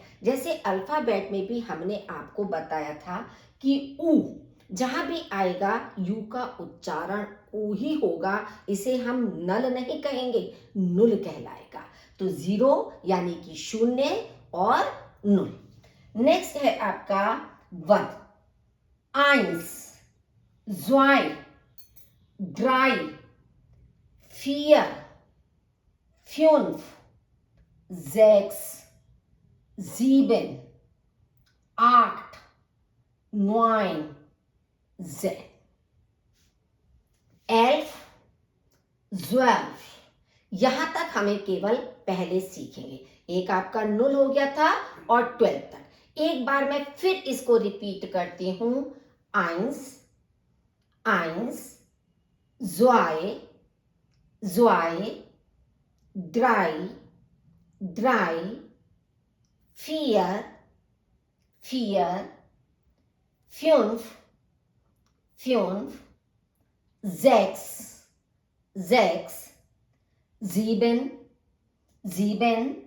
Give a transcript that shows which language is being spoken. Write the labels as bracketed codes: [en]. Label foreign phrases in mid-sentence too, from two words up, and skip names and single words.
[hi] जैसे अल्फाबेट में भी हमने आपको बताया था कि ऊ जहां भी आएगा यू का उच्चारण ऊ ही होगा, इसे हम नल नहीं कहेंगे, नुल कहलाएगा। तो जीरो यानी कि शून्य और नुल। नेक्स्ट है आपका वन। [de] eins, zwei, drei, vier, fünf, sechs, sieben, acht, neun, 10, 11, 12। [hi] यहां तक हमें केवल पहले सीखेंगे। एक आपका नुल हो गया था और 12 तक। एक बार मैं फिर इसको रिपीट करती हूं। [de] eins, eins, zwei, zwei, drei, drei, vier, vier, fünf, fünf, sechs, sechs, sieben, sieben,